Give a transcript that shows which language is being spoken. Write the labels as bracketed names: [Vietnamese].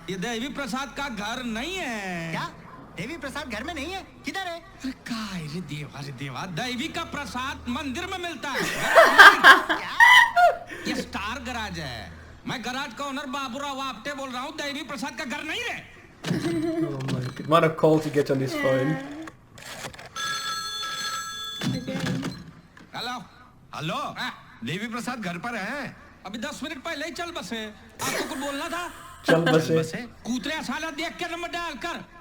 [Hindi] ये देवी प्रसाद का घर नहीं है. क्या? देवी प्रसाद घर में नहीं है? किधर है? [Marathi] अरे काय रे देवा, [Hindi] देवी का प्रसाद मंदिर में मिलता है. ये स्टार गराज है. मैं गराज का ओनर बाबूराव आपटे बोल रहा हूँ. देवी प्रसाद का घर नहीं है. [English] Oh my god, what a call to get on this phone. [Hindi] Hello, Devi Prasad घर पर है. अभी 10 मिनट पहले ही चल बसे. आपको कुछ बोलना था? चल बसे. कूतरे साला देख के नंबर डाल कर.